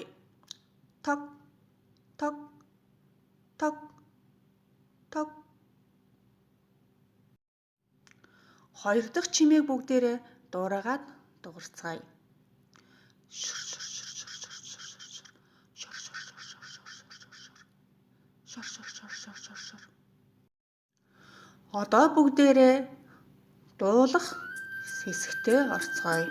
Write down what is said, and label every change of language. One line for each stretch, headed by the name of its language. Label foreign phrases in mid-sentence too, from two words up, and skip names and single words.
Mongolian: Тог, тог, тог, тог. Хоёр дахь чимээг бүгдээрээ дуурайгаад дуурцгаая. Шур шур шур шур шур шур шур шур шур шур шур шур шур шур шур шур шур. Одоо бүгдээрээ дуулах хэсэгтээ орцгоё.